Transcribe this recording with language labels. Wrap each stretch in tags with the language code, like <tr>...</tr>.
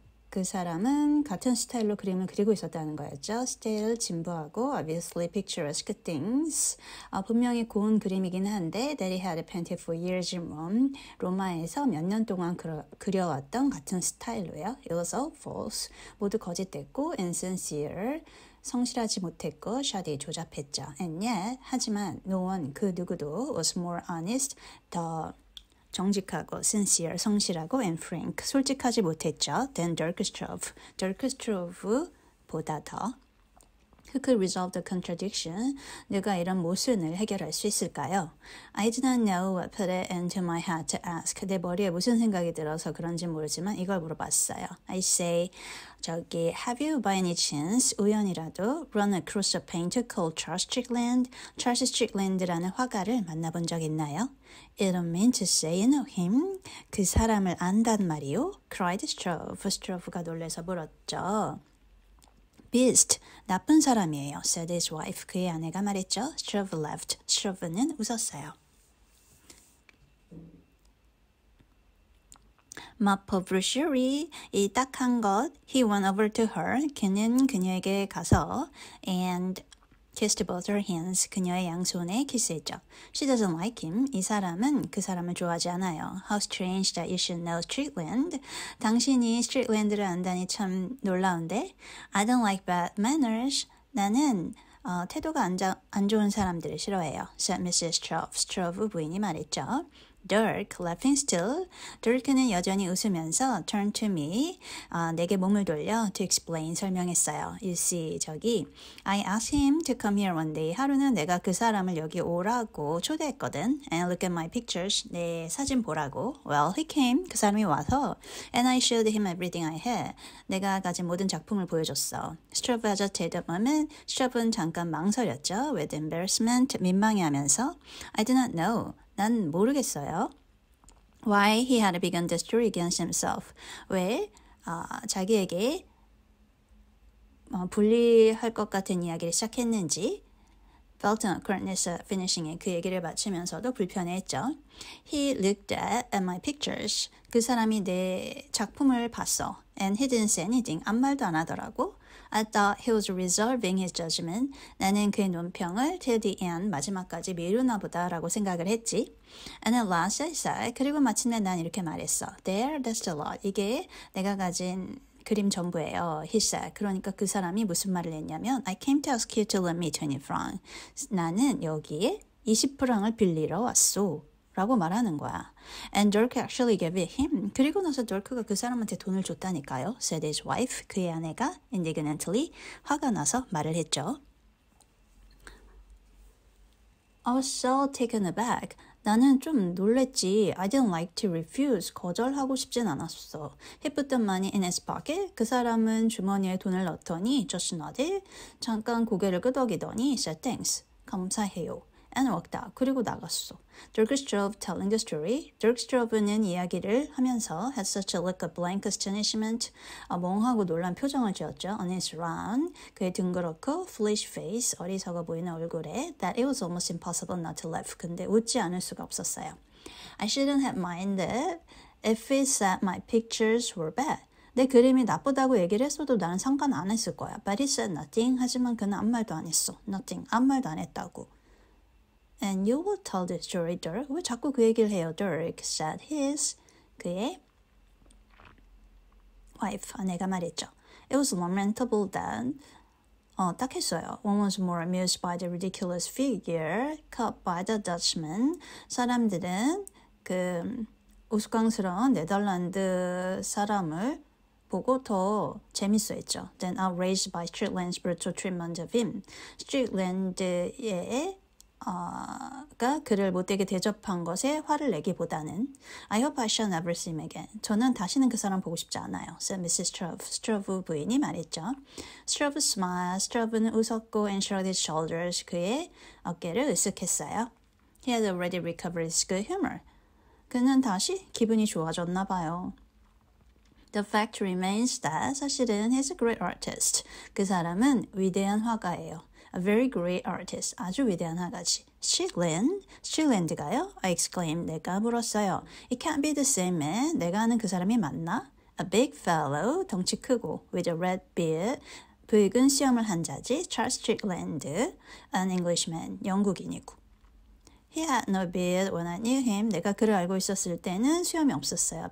<ko>그 사람은 같은 스타일로 그림을 그리고 있었다는 거였죠. 스타일 진부하고</ko> <en>obviously picturesque things.</en> <ko>분명히 고운 그림이긴 한데</ko> <en>that he had painted for years in Rome.</en> <ko>로마에서 몇 년 동안 그려왔던 같은 스타일로요.</ko> <en>It was all false.</en> <ko>모두 거짓됐고</ko> <en>insincere.</en> <ko>성실하지 못했고</ko> <en>shoddy</en> <ko>조잡했죠.</ko> <en>And yet,</en> <ko>하지만</ko> <en>no one</en> <ko>그 누구도</ko> <en>was more honest,</en> <ko>더 정직하고</ko> <en>sincere,</en> <ko>성실하고</ko> <en>and frank,</en> <ko>솔직하지 못했죠.</ko> <en>than Dirk Stroeve.</en> <ko>Dirk Stroeve보다 더.</ko> <en>Who could resolve the contradiction?</en> <ko>누가 이런 모순을 해결할 수 있을까요?</ko> <en>I do not know what put it into my head to ask.</en> <ko>내 머리에 무슨 생각이 들어서 그런지 모르지만 이걸 물어봤어요.</ko> <en>I say, have you by any chance</en> <ko>우연이라도</ko> <en>run across a painter called Charles Strickland?</en> <ko>Charles Strickland라는 화가를 만나본 적 있나요?</ko> <en>I don't mean to say you know him.</en> <ko>그 사람을 안단 말이요?</ko> <en>cried Stroeve.</en> <ko>Stroeve가 놀라서 물었죠.</ko> <en>Beast,</en> <ko>나쁜 사람이에요.</ko> <en>said his wife.</en> <ko>그의 아내가 말했죠.</ko> <en>Stroeve laughed.</en> <ko>Stroeve는 웃었어요.</ko> <fr>Ma pauvre chérie,</fr> <ko>이 딱한 것.</ko> <en>He went over to her.</en> <ko>그는 그녀에게 가서</ko> <en>and kissed both her hands.</en> <ko>그녀의 양손에 키스했죠.</ko> <en>She doesn't like him.</en> <ko>이 사람은 그 사람을 좋아하지 않아요.</ko> <en>How strange that you should know Strickland.</en> <ko>당신이 스트릭랜드를 안다니 참 놀라운데.</ko> <en>I don't like bad manners.</en> <ko>나는 태도가 안 좋은 사람들을 싫어해요.</ko> <en>said Mrs. Stroeve.</en> <ko>Stroeve 부인이 말했죠.</ko> <en>Dirk, laughing still.</en> <ko>Dirk는 여전히 웃으면서</ko> <en>turned to me.</en> <ko>내게 몸을 돌려</ko> <en>to explain,</en> <ko>설명했어요.</ko> <en>You see, I asked him to come here one day.</en> <ko>하루는 내가 그 사람을 여기 오라고 초대했거든.</ko> <en>And look at my pictures.</en> <ko>내 사진 보라고.</ko> <en>Well, he came.</en> <ko>그 사람이 와서</ko> <en>and I showed him everything I had.</en> <ko>내가 가진 모든 작품을 보여줬어.</ko> <en>Stroeve hesitated a moment.</en> <ko>Stroeve는 잠깐 망설였죠.</ko> <en>With embarrassment,</en> <ko>민망해하면서</ko> <en>I do not know.</en> <ko>난 모르겠어요.</ko> <en>Why he had begun the story against himself.</en> <ko>왜 자기에게 불리할 것 같은 이야기를 시작했는지.</ko> <en>Felt an awkwardness finishing it.</en> <ko>그 얘기를 마치면서도 불편해했죠.</ko> <en>He looked at my pictures.</en> <ko>그 사람이 내 작품을 봤어.</ko> <en>And he didn't say anything.</en> <ko>아무 말도 안 하더라고.</ko> <en>I thought he was reserving his judgment.</en> <ko>나는 그의 논평을</ko> <en>till the end,</en> <ko>마지막까지 미루나 보다라고 생각을 했지.</ko> <en>And at last I said,</en> <ko>그리고 마침내 난 이렇게 말했어.</ko> <en>There, that's the lot.</en> <ko>이게 내가 가진 그림 전부예요.</ko> <en>He said.</en> <ko>그러니까 그 사람이 무슨 말을 했냐면</ko> <en>I came to ask you to lend me 20 francs.</en> <ko>나는 여기에 20프랑을 빌리러 왔소. 라고 말하는 거야.</ko> <en>And Dirk actually gave it him.</en> <ko>그리고 나서 Dirk가 그 사람한테 돈을 줬다니까요.</ko> <en>said his wife.</en> <ko>그의 아내가</ko> <en>indignantly</en> <ko>화가 나서 말을 했죠.</ko> <en>I was so taken aback.</en> <ko>나는 좀 놀랬지.</ko> <en>I didn't like to refuse.</en> <ko>거절하고 싶진 않았어.</ko> <en>He put the money in his pocket.</en> <ko>그 사람은 주머니에 돈을 넣더니</ko> <en>just nodded.</en> <ko>잠깐 고개를 끄덕이더니</ko> <en>said thanks.</en> <ko>감사해요.</ko> <en>And walked out.</en> <ko>그리고 나갔어.</ko> <en>Dirk Stroeve telling the story. Dirk Stroeve는</en> <ko>이야기를 하면서</ko> <en>had such a look of blank astonishment.</en> <ko>멍하고 놀란 표정을 지었죠.</ko> <en>On his round.</en> <ko>그의 둥그렇고</ko> <en>foolish face.</en> <ko>어리석어 보이는 얼굴에</ko> <en>that it was almost impossible not to laugh.</en> <ko>근데 웃지 않을 수가 없었어요.</ko> <en>I shouldn't have minded if he said my pictures were bad.</en> <ko>내 그림이 나쁘다고 얘기를 했어도 나는 상관 안 했을 거야.</ko> <en>But he said nothing.</en> <ko>하지만 그는 아무 말도 안 했어.</ko> <en>Nothing.</en> <ko>아무 말도 안 했다고.</ko> <en>And you will tell the story, Dirk.</en> <ko>왜 자꾸 그 얘기를 해요, Dirk?</ko> <en>said</en> <ko>그의</ko> <en>wife,</en> <ko>아내가 말했죠.</ko> <en>It was lamentable that,</en> <ko>딱 했어요.</ko> <en>One was more amused by the ridiculous figure cut by the Dutchman.</en> <ko>사람들은 그 우스꽝스러운 네덜란드 사람을 보고 더 재밌어했죠.</ko> <en>Then outraged by Strickland's brutal treatment of him. 스트릭랜드의 가 그를 못되게 대접한 것에 화를 내기보다는 I hope I shall never see him again.</en> <ko>저는 다시는 그 사람 보고 싶지 않아요.</ko> <en>said Mrs. Stroeve.</en> <ko>Stroeve 부인이 말했죠.</ko> <en>Stroeve smiled.</en> <ko>Stroeve는 웃었고</ko> <en>and shrugged his shoulders.</en> <ko>그의 어깨를 으쓱했어요.</ko> <en>He had already recovered his good humor.</en> <ko>그는 다시 기분이 좋아졌나 봐요.</ko> <en>The fact remains that</en> <ko>사실은</ko> <en>he's a great artist.</en> <ko>그 사람은 위대한 화가예요.</ko> <en>A very great artist.</en> <ko>아주 위대한 화가지. Strickland가요?</ko> <en>I exclaimed.</en> <ko>내가 물었어요.</ko> <en>It can't be the same man.</en> <ko>내가 아는 그 사람이 맞나?</ko> <en>A big fellow,</en> <ko>덩치 크고,</ko> <en>with a red beard,</en> <ko>붉은 수염을 한 자지,</ko> <en>Charles Strickland, an Englishman,</en> <ko>영국인이고.</ko> <en>He had no beard when I knew him.</en> <ko>내가 그를 알고 있었을 때는 수염이 없었어요.</ko>